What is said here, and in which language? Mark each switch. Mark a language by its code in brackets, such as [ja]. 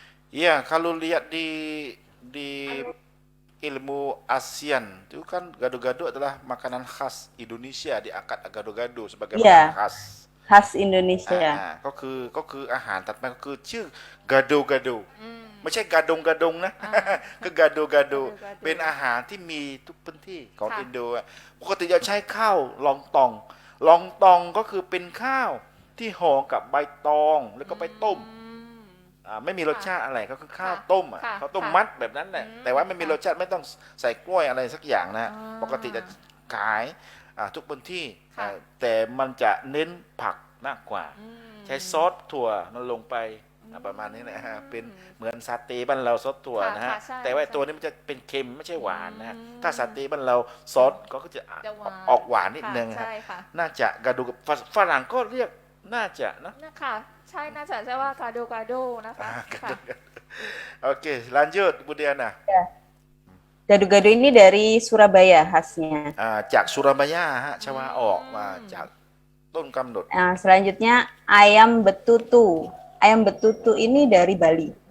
[id] iya kalau lihat di ilmu ASEAN itu kan gado-gado adalah makanan khas Indonesia diangkat gado-gado sebagai Iya. makanan khas Khas Indonesia. [th] ก็คืออาหารถัดมาก็คือชื่อกาโดกาโดไม่ใช่กาดงนะ คือกาโดกาโด [id] Gado-gado [th] เป็นอาหารที่มีทุกพื้นที่ของ ค่ะ อินโดอะปกติจะใช้ข้าวลองตองก็คือเป็นข้าวที่ห่อกับใบตองแล้วก็ไปต้ม อืม ไม่มีรสชาติอะไรก็คือข้าว ค่ะ ต้มอ่ะ ค่ะ ข้าวต้ม ค่ะ มัดแบบนั้นแหละ อืม แต่ว่าไม่มี ค่ะ รสชาติไม่ต้องใส่กล้วยอะไรสักอย่างนะ อ่า ปกติจะขายทุกพื้นที่ ค่ะ แต่มันจะเน้นผักมากกว่า อืม ใช้ซอสถั่วมันลงไปประมาณนี้นะฮะเป็นเหมือนซาเต้บ้านเราซอสถั่ว ค่ะ นะฮะ ค่ะใช่ แต่ว่า ใช่ ตัวนี้มันจะเป็นเค็มไม่ใช่หวานนะฮะ อืม ถ้าซาเต้บ้านเราซอสก็จะ จะหวาน ออกหวานนิดนึง ค่ะ ฮะ ใช่ค่ะ น่าจะกระดูกฝรั่งก็เรียกน่าจะนะ นะคะใช่น่าจะใช่ว่ากาโดกาโดนะคะค่ะ [id] Oke, lanjut Bu Diana. Gado-gado ini dari Surabaya khasnya. [th] จากสุรบายาฮะชวาออกมาจากต้นกำหนด [id] Nah, selanjutnya ayam betutu. Ayam betutu ini dari Bali.